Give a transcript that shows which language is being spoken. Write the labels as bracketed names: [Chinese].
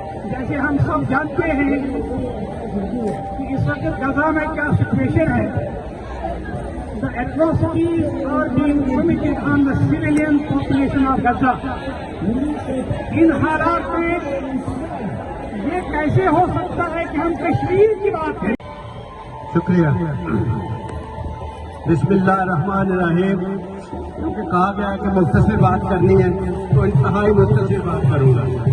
[Hindi] जैसे हम सब जानते हैं कि इस वक्त गजा में क्या सिचुएशन है. [English] The atrocities are being committed on the civilian population of Gaza. [Hindi] इन हालात में ये कैसे हो सकता है कि हम कश्मीर की बात करें. शुक्रिया. बिस्मिल्लाहिर्रहमानिर्रहीम. क्योंकि कहा गया है कि मुख्तसर बात करनी है तो इंतहाई मुख्तसर बात करूंगा.